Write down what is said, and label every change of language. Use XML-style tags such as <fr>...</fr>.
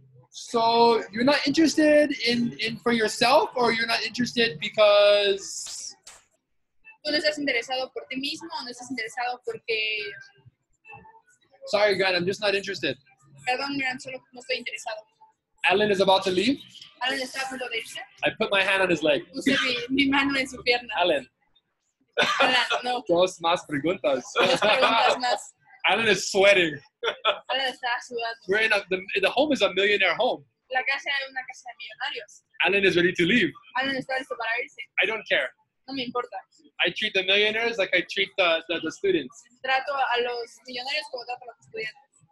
<en>So you're not interested in for yourself, or you're not interested because</en> <es>¿Tú no estás interesado por ti mismo o no estás interesado porque...</es> <en>sorry, Grant, I'm just not interested.</en> <es>Perdón, Grant, solo no estoy interesado.</es> <en>Alan is about to leave.</en> <es>Alan está a punto de irse.</es> <en>I put my hand on his leg.</en> <es>Puse mi mano en su pierna.</es> <en>Alan,</en> <es>Alan, no. dos más preguntas. Dos preguntas más.</es> <en>Alan is sweating.</en> <es>Alan está sudando.</es> <en>We're in the home is a millionaire home.</en> <es>La casa es una casa de millonarios.</es> <en>Alan is ready to leave.</en> <es>Alan está listo para irse.</es> <en>I don't care.</en> <es>No me importa.</es> <en>I treat the millionaires like I treat the students.</en> <es>Trato a los millonarios como trato a los estudiantes.</es>